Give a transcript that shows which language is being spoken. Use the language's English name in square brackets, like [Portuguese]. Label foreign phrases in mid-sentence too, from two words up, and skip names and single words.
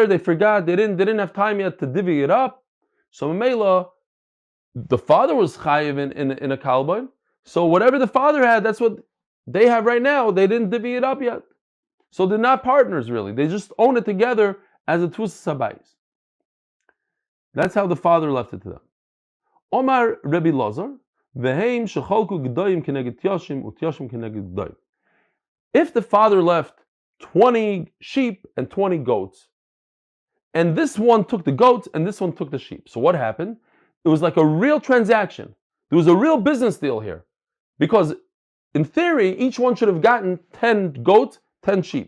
[English] They forgot, they didn't have time yet to divvy it up. So Mela, the father was chayiv in a kalbain. So whatever the father had, that's what they have right now. They didn't divvy it up yet. So they're not partners really. They just own it together as a [Hebrew] תפיסת הבית. [English] That's how the father left it to them. [Hebrew] אמר רבי לעזר והם שחלקו גדיים כנגד תיישים ותיישים כנגד גדיים. [English] If the father left 20 sheep and 20 goats, and this one took the goats and this one took the sheep, so what happened? It was like a real transaction. There was a real business deal here. Because in theory, each one should have gotten 10 goats, 10 sheep.